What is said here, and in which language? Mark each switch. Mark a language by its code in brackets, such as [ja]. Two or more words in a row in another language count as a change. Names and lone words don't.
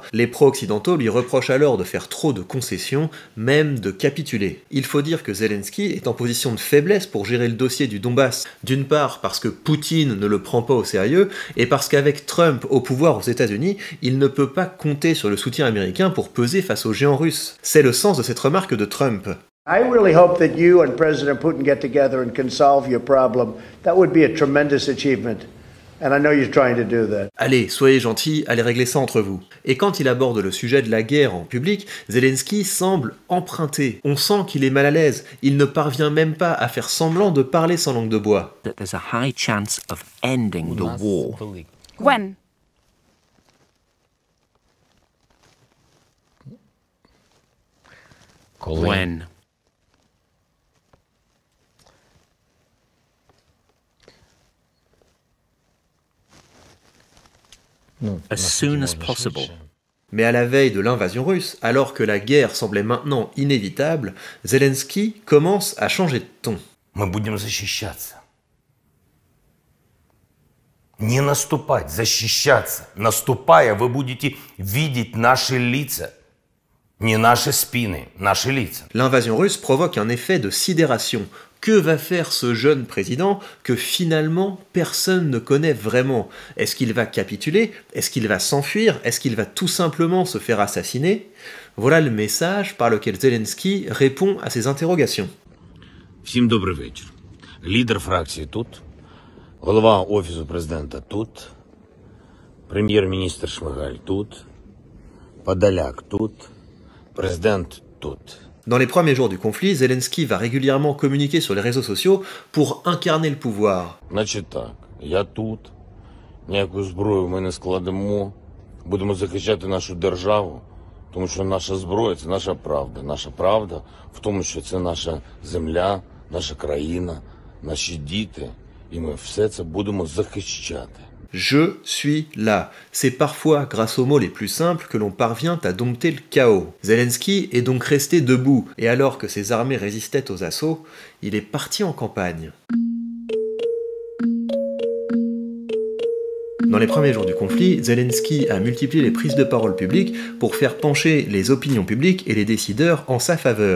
[fr] Les pro-occidentaux lui reprochent alors de faire trop de concessions, même de capituler. Il faut dire que Zelensky est en position de faiblesse pour gérer le dossier du Donbass. D'une part parce que Poutine ne le prend pas au sérieux et parce qu'avec Trump au pouvoir aux États-Unis, il ne peut pas compter sur le soutien américain pour peser face aux géants russes. C'est le sens de cette remarque de Trump. [en] I really hope that you and President Putin get together and can solve your problem. That would be a tremendous achievement. And I know you're trying to do that. [fr] Allez, soyez gentils, allez régler ça entre vous. Et quand il aborde le sujet de la guerre en public, Zelensky semble emprunté. On sent qu'il est mal à l'aise. Il ne parvient même pas à faire semblant de parler sans langue de bois. [en] There's a high chance of ending the war. When? When? As soon as possible. [fr] Mais à la veille de l'invasion russe, alors que la guerre semblait maintenant inévitable, Zelensky commence à changer de ton. [ru] Мы будем защищаться. Не наступать, защищаться. Наступая, вы будете видеть наши лица. Не наши спины, наши лица. [fr] L'invasion russe provoque un effet de sidération. Que va faire ce jeune président que finalement personne ne connaît vraiment? Est-ce qu'il va capituler? Est-ce qu'il va s'enfuir? Est-ce qu'il va tout simplement se faire assassiner? Voilà le message par lequel Zelensky répond à ces interrogations. [uk] Всім добрий вечір. Лідер фракції тут, голова Офісу президента тут, прем'єр-міністр Шмигаль тут, Подоляк тут, президент тут. [fr] Dans les premiers jours du conflit, Zelensky va régulièrement communiquer sur les réseaux sociaux pour incarner le pouvoir. [uk] Значить так, я тут, ніяку зброю ми не складемо, будемо захищати нашу державу, тому що наша зброя – це наша правда. Наша правда в тому, що це наша земля, наша країна, наші діти, і ми все це будемо захищати. [fr] Je suis là. C'est parfois grâce aux mots les plus simples que l'on parvient à dompter le chaos. Zelensky est donc resté debout, et alors que ses armées résistaient aux assauts, il est parti en campagne. Dans les premiers jours du conflit, Zelensky a multiplié les prises de parole publiques pour faire pencher les opinions publiques et les décideurs en sa faveur.